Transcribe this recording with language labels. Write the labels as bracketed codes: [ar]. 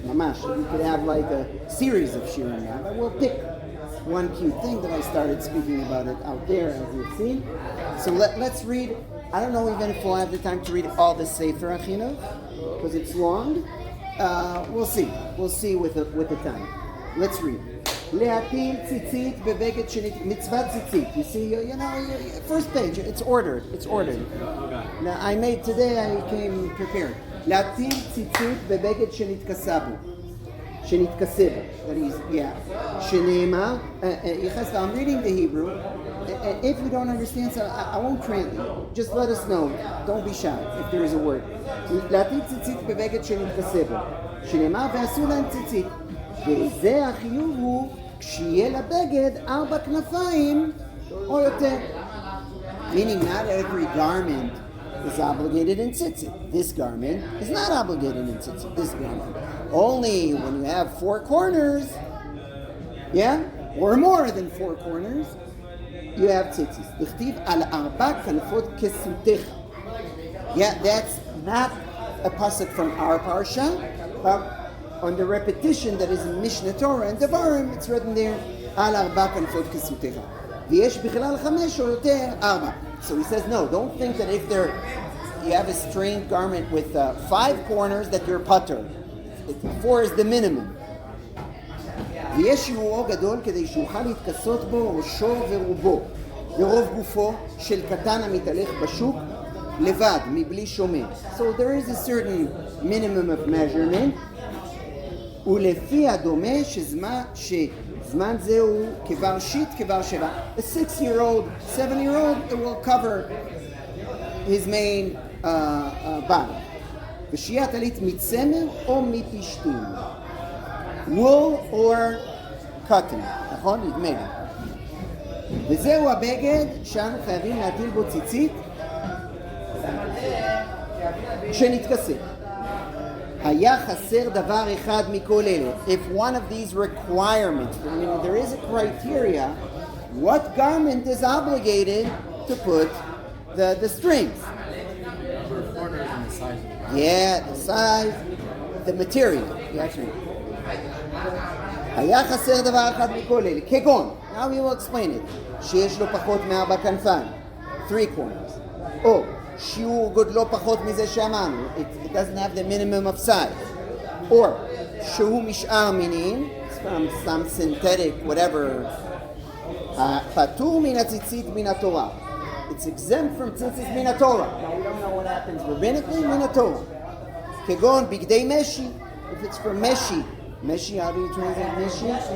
[en] Mamash, we could have like a series of shiurim now, but we'll pick one cute thing that I started speaking about it out there, as you've seen. So let's read. I don't know even if we'll have the time to read all the Sefer Chinuch, because it's long. We'll see. We'll see with the time. Let's read. [he] להטיל ציצית בבגד מצוות ציצית. [en] You see, first page, it's ordered. Now, today I came prepared. [he] להטיל ציצית בבגד שנתכסה בו. [en] That is, שנאמר, I'm reading the Hebrew. If you don't understand, so I won't translate. Just let us know. Don't be shy if there is a word. [he] להטיל ציצית בבגד שנתכסה בו. שנאמר, ועשו להם ציצית. וזה החיוב הוא כשיהיה לבגד 4 כנפיים או יותר. [en] Meaning not every garment is obligated in tzitzit. This garment is not obligated in tzitzit. This garment. Only when you have 4 corners, or more than 4 corners, you have tzitzit. [he] דכתיב על 4 כנפות כסותך. [en] That's not a pasuk from our parsha, but on the repetition that is in Mishnah Torah and Devarim, it's written there, Al 4 כנפות כסותך. [he] ויש בכלל 5 או יותר 4. [en] So he says, no, don't think that if you have a strained garment with 5 corners that you're putter. 4 is the minimum. [he] ויש שיעורו גדול כדי שיוכל להתכסות בו ראשו ורובו. ורוב גופו של קטן המתהלך בשוק לבד, מבלי שומר. [en] So there is a certain minimum of measurement. [he] ולפי הדומה שזמן זהו כבר שיט כבר שבע. [en] A 6-year-old, 7-year-old, it will cover his main body. [he] ושיהיה הטלית מצמר או מפשתים. [en] wool or cotton. [he] נכון? נדמה לי. וזהו הבגד שאנו חייבים להטיל בו ציצית שנתכסה. היה חסר דבר אחד מכל אלה. [en] If one of these requirements, there is a criteria, what garment is obligated to put the strings? Number of corners and the size of it. The size, the material. [he] היה חסר דבר אחד מכל אלה. [en] כגון, now we will explain it. [he] שיש לו פחות מ4 כנפיים. [en] 3 corners. [he] או שיעור גודלו פחות מזה שאמרנו. [en] It doesn't have the minimum of size. Or [he] שהוא משאר מינים, [en] from some synthetic whatever, [he] פטור מן הציצית מן התורה. [en] It's exempt from tzitzit מן התורה. Now we don't know what happens rabbinically מן התורה. [he] כגון בגדי משי. [en] If it's from משי, how do you translate משי?